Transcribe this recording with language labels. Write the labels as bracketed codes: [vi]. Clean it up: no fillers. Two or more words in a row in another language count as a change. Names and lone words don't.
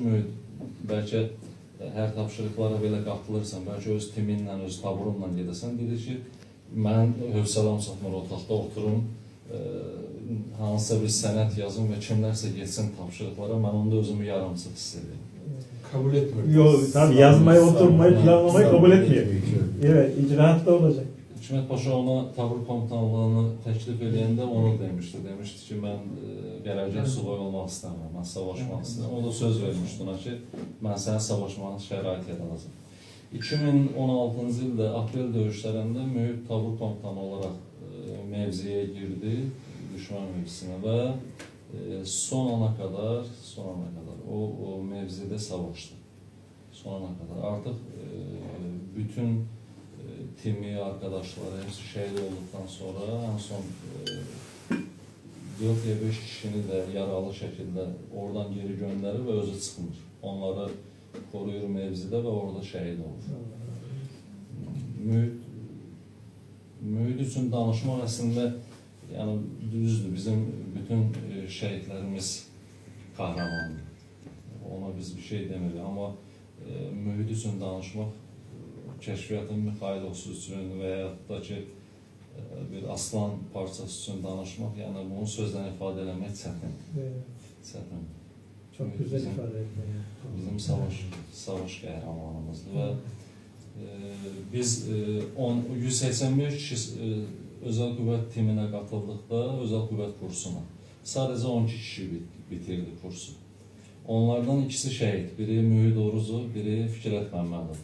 [az] Mühit, bəlkə hər tapşırıqlara belə qatılırsan, bəlkə öz timinlə, öz taburunla gedəsən. Dedi ki, mən hövsələm çatmır otaqda oturum, hansısa bir sənət yazım və kimlərsə geçsin tapşırıqlara, mən onda özümü yarımçıq hiss edirəm. [tr] Kabul etmiyor. Yok, tabii yazmayı, oturmayı, planlamayı kabul etmiyor. Evet, icraatta olacak. [az] Hikmət Paşa ona tabur komutanlığını təklif edəndə onu demişdi. Demişdi ki, mən gələcək subay olmaq istəmirəm, mən savaşmaq istəyirəm. O da söz vermişdi ona ki, mən sənə savaşmanın şərait yaradacağam. 2016-cı ildə aprel döyüşlərində mühit tabur komutanı olaraq mevziyə girdi, düşmən mevzisinə və [tr] son ana kadar [az] o mevzidə savaşdı. [tr] Son ana kadar. Artıq bütün timi, arkadaşları hepsi şehit olduktan sonra en son 4-5 kişini de yaralı şekilde oradan geri gönderir ve [az] özü çıkmır. [tr] Onları koruyur mevzide ve orada şehit olur. [az] Mühit üçün danışmaq əslində yəni düzdür. [tr] Bizim bütün şehitlerimiz kahramandır. [az] Ona biz bir şey demirik ama mühit üçün danışmaq Kəşfiyyatın Mixaylovsu üçün və yaxud da ki bir aslan parçası üçün danışmaq, yəni bunu sözlə ifadə eləmək çətin. [tr] Evet. [az] Çətin. [tr] Çok güzel ifade ettin. [az] Bizim savaş qəhrəmanımızdır və biz 185 kişi özəl qüvvət timinə qatıldıqda, özəl qüvvət kursuna sadəcə 12 kişi bitirdi kursu. Onlardan ikisi şəhid, biri Mühid Oruzu, biri Fikrət Məmmədov.